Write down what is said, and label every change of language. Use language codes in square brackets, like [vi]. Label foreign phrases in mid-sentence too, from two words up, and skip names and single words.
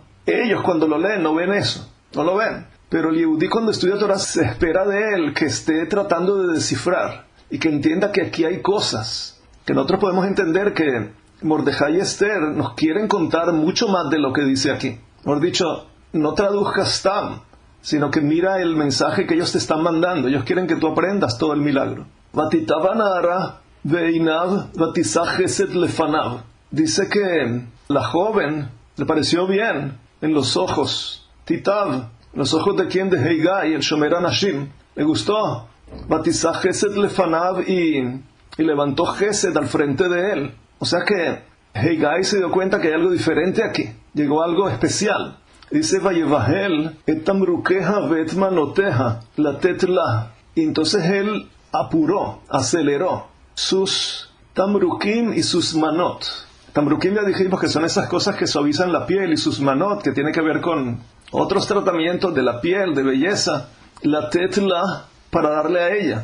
[es] Ellos cuando lo leen no ven eso, no lo ven. Pero el Yehudí cuando estudia Torah se espera de él que esté tratando de descifrar y que entienda que aquí hay cosas que nosotros podemos entender que Mordejai y Esther nos quieren contar mucho más de lo que dice aquí. Mejor dicho, no traduzcas Stam, sino que mira el mensaje que ellos te están mandando. Ellos quieren que tú aprendas todo el milagro. [he] ותיטב הנערה בעיניו ותשא חסד לפניו. [es] Dice que la joven le pareció bien en los ojos. Titav, los ojos de quién, de Heigai, el [he] שומר הנשים. [es] Le gustó. [he] ותשא חסד לפניו [es] y levantó chesed al frente de él. O sea que Heigai se dio cuenta que hay algo diferente aquí. Llegó algo especial. Dice, [he] ויבהל את תמרוקיה ואת מנותיה לתת לה. [es] Y entonces él apuró, aceleró sus tamrukim y sus manot. Tamrukim ya dijimos que son esas cosas que suavizan la piel, y sus manot, que tiene que ver con otros tratamientos de la piel, de belleza. [he] לתת לה, [es] para darle a ella.